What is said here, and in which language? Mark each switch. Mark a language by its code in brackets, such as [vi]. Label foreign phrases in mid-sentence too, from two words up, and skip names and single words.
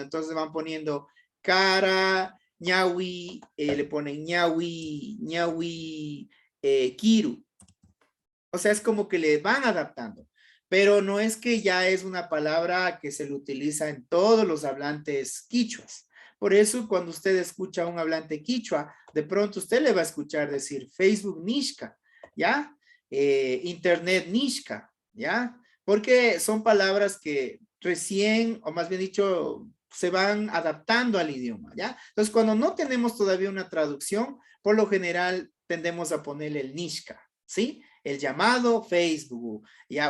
[es] Entonces van poniendo cara, ñawi, le ponen ñawi, Kiru. O sea, es como que le van adaptando. Pero no es que ya es una palabra que se le utiliza en todos los hablantes quichuas. Por eso, cuando usted escucha a un hablante quichua, de pronto usted le va a escuchar decir Facebook Nishka. ¿ya? Internet nishka, ¿ya? Porque son palabras que recién, o más bien dicho, se van adaptando al idioma, ¿ya? Entonces, cuando no tenemos todavía una traducción, por lo general tendemos a ponerle el nishka, ¿sí? El llamado Facebook, ¿ya?